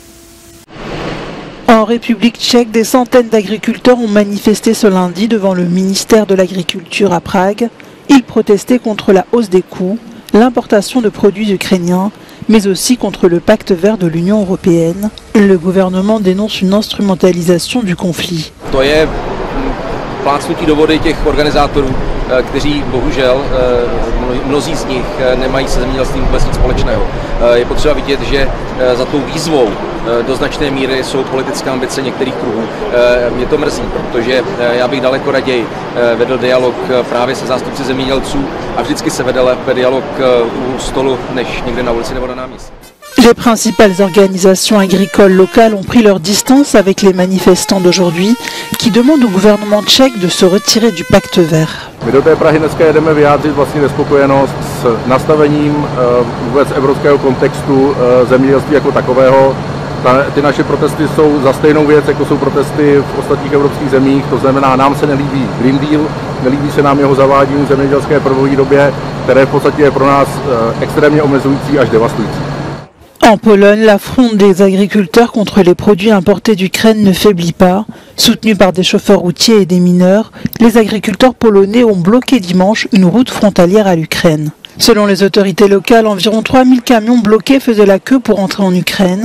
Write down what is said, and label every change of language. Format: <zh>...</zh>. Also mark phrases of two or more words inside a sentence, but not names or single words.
<fr>En République tchèque, des centaines d'agriculteurs ont manifesté ce lundi devant le ministère de l'Agriculture à Prague. Ils protestaient contre la hausse des coûts, l'importation de produits ukrainiens, mais aussi contre le pacte vert de l'Union européenne. Le gouvernement dénonce une instrumentalisation du conflit.</fr> <cs>Plácnutí do vody těch organizátorů, kteří bohužel mnozí z nich nemají se zemědělstvím vůbec nic společného. Je potřeba vidět, že za tou výzvou do značné míry jsou politické ambice některých kruhů. Mě to mrzí, protože já bych daleko raději vedl dialog právě se zástupci zemědělců a vždycky se vede lépe dialog u stolu, než někde na ulici nebo na náměstí.</cs> <fr>Les principales organisations agricoles locales ont pris leur distance avec les manifestants d'aujourd'hui qui demandent au gouvernement tchèque de se retirer du pacte vert.</fr> <cs>My do té Prahy dneska jedeme vyjádřit vlastně nespokojenost s nastavením vůbec evropského kontextu zemědělství jako takového. Ty naše protesty jsou za stejnou věc, jako jsou protesty v ostatních evropských zemích, to znamená, nám se nelíbí</cs> <en>Green Deal,</en> <cs>nelíbí se nám jeho zavádění v zemědělské prvové době, které v podstatě je pro nás extrémně omezující až devastující.</cs> <fr>En Pologne, la fronde des agriculteurs contre les produits importés d'Ukraine ne faiblit pas. Soutenus par des chauffeurs routiers et des mineurs, les agriculteurs polonais ont bloqué dimanche une route frontalière à l'Ukraine. Selon les autorités locales, environ 3000 camions bloqués faisaient la queue pour entrer en Ukraine.</fr>